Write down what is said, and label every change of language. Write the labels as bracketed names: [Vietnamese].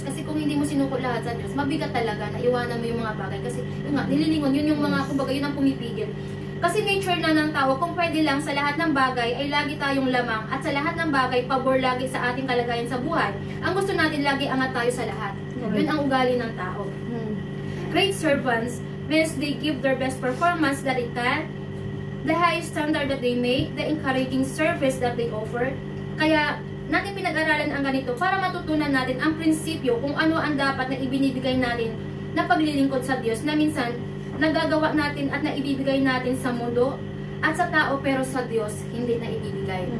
[Filipino] Kasi kung hindi mo sinuko lahat sa Diyos, mabigat talaga na iwanan mo yung mga bagay. Kasi yun nga, nililingon, yun yung mga, kumbaga yun ang pumipigil. Kasi nature na ng tao, kung pwede lang sa lahat ng bagay ay lagi tayong lamang, at sa lahat ng bagay, pabor lagi sa ating kalagayan sa buhay. Ang gusto natin, lagi angat tayo sa lahat. Yun ang ugali ng tao. [English] Great servants means they give their best performance that they can, the high standard that they make, the encouraging service that they offer. [Filipino] Kaya natin pinag-aralan ang ganito para matutunan natin ang prinsipyo kung ano ang dapat na ibinibigay natin na paglilingkod sa Diyos na minsan nagagawa natin at naibibigay natin sa mundo at sa tao, pero sa Diyos hindi na ibibigay.